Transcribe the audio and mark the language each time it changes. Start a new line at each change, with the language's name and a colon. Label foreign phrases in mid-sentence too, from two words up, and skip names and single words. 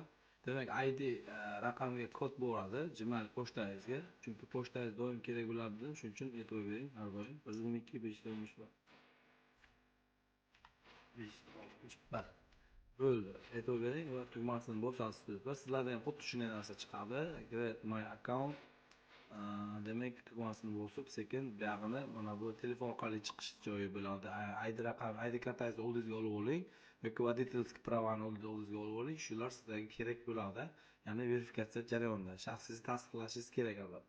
Uzbek: Demak, ID raqamiga kod bo'ladi Gmail pochtangizga. Chunki pochtangiz doim kerak bo'ladi, shuning uchun e'tibor bering har doim. 122 560 561 bo'ldi. E'tibor bering va tugmasini bosasiz do'stlar. Sizlarda ham xuddi shunday narsa chiqadi.
English: Create my account.
Uzbek: Demak, tugmasini bosib sekin buyog'ini mana bu telefon orqali chiqish joyi bo'ladi. ID kartangizni oldingizga olib oling yoki
Russian: водительский правani
Uzbek: oldingizga olib oling. Shular sizlarga kerak bo'ladi. Ya'ni verifikatsiya jarayonida shaxsingizni tasdiqlashingiz kerak albatta.